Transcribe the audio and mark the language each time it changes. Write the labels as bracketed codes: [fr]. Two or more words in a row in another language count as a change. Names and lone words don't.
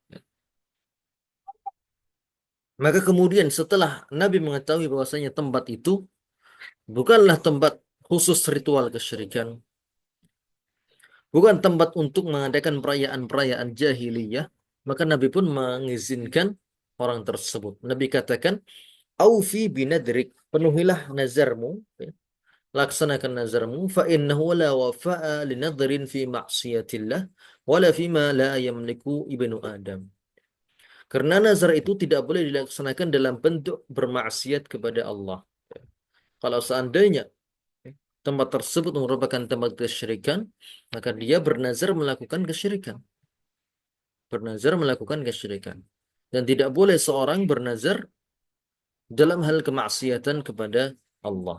[id] Maka kemudian setelah Nabi mengetahui bahwasanya tempat itu bukanlah tempat khusus ritual kesyirikan, bukan tempat untuk mengadakan perayaan-perayaan jahiliyah, maka Nabi pun mengizinkan orang tersebut. Nabi katakan, [ar] "أوف بنذرك, [id] penuhilah nazarmu, ya. Laksanakan nazarmu, [ar] فإنه لا وفاء لنذر في معصية الله ولا فيما لا يملك ابن آدم." [id] Karena nazar itu tidak boleh dilaksanakan dalam bentuk bermaksiat kepada Allah. Kalau seandainya tempat tersebut merupakan tempat kesyirikan, maka dia bernazar melakukan kesyirikan. Bernazar melakukan kesyirikan. Dan tidak boleh seorang bernazar dalam hal kemaksiatan kepada Allah.